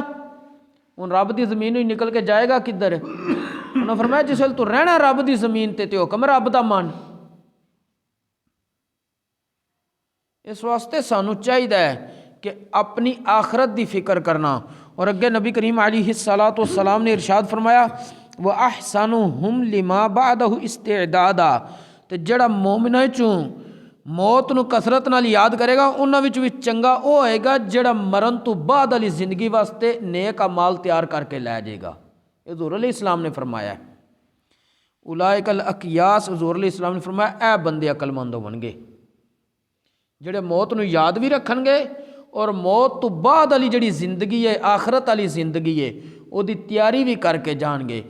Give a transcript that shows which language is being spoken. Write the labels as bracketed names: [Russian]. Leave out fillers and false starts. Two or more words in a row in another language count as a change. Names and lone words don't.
[Punjabi] ان رب دی زمین ہی نکل کے جائے گا کدھر؟ انہوں نے فرمایا جس ویل تو رہنا رب دی زمین تے حکم رب دا مان۔ اس واسطے سانو چاہیے کہ اپنی آخرت دی فکر کرنا۔ اور اگے نبی کریم [Arabic] علیہ الصلاۃ والسلام [Punjabi] نے ارشاد فرمایا، [Arabic] وَأَحْسَنُهُمْ لِمَا بَعْدَهُ اسْتِعْدَادًا، [Punjabi] تے جڑا مومناں چوں موت نو کثرت نال یاد کرے گا انہاں وچ بھی چنگا او ہوئے گا جڑا مرن تو بعد والی زندگی واسطے نیک اعمال تیار کر کے لے جائے گا۔ یہ حضور [Arabic] علیہ السلام [Punjabi] نے فرمایا ہے، [Arabic] اولئک الاقیاس، [Punjabi] حضور [Arabic] علیہ السلام [Punjabi] نے فرمایا اے بندے عقل مند ہون گے جڑے موت نو یاد بھی رکھن گے اور موت تو بعد والی جڑی زندگی ہے، آخرت والی زندگی ہے، وہ دی تیاری بھی کر کے جان گے۔